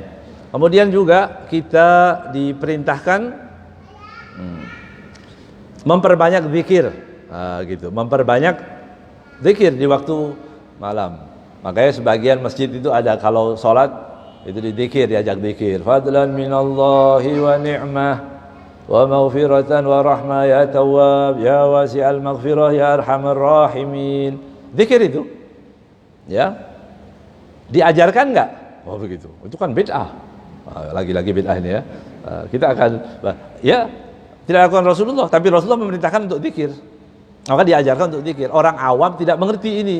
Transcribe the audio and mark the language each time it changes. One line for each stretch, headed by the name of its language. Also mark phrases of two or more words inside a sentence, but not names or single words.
Indonesian: Kemudian juga kita diperintahkan memperbanyak zikir, gitu, memperbanyak zikir di waktu malam. Makanya sebagian masjid itu ada kalau sholat itu dizikir, diajak zikir.
Arabic: فضلا من الله ونعمة ومغفرة ورحمة يا تواب يا واسع المغفرة يا أرحم الراحمين.
Indonesian: Zikir itu ya diajarkan enggak? Oh begitu. Itu kan bid'ah. Lagi-lagi bid'ah ini ya. Kita akan ya tidak lakukan Rasulullah, tapi Rasulullah memerintahkan untuk zikir. Maka diajarkan untuk zikir. Orang awam tidak mengerti ini.